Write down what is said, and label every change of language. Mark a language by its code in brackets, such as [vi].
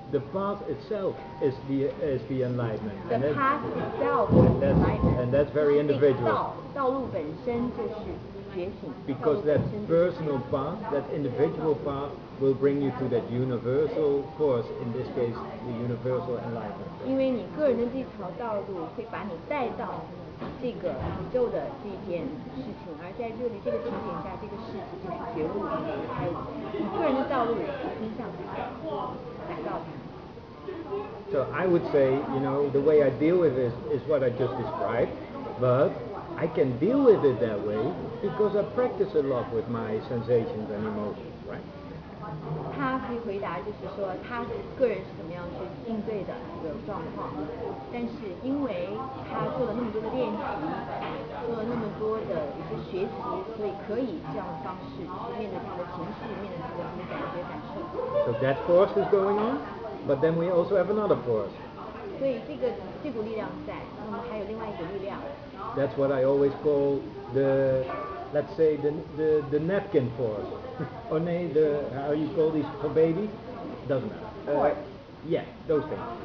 [en] The path itself is the enlightenment. The path itself is enlightenment. And that's very individual. [zh] 道路本身就是觉醒。 [en] Because that personal path, that individual path, will bring you to that universal force. In this case, the universal enlightenment. [zh] 因为你个人的这条道路会把你带到这个宇宙的这件事情，而在这里这个情景下，这个事情就是觉悟，就是开悟。你个人的道路偏向它，来到它。 [en] So I would say, the way I deal with it is what I just described, but I can deal with it that way because I practice a lot with my sensations and emotions, right? [zh] 他可以回答，就是说他个人是怎么样去应对的这个状况，但是因为他做了那么多的练习，做了那么多的一些学习，所以可以这样的方式去面对他的情绪，面对他的这些感觉感受。 [en] So that force is going on, but then we also have another force. [zh] 所以这股力量在，那么还有另外一股力量。 [en] That's what I always call let's say the napkin force. Or how you call these for babies? Doesn't matter. Yeah, those things.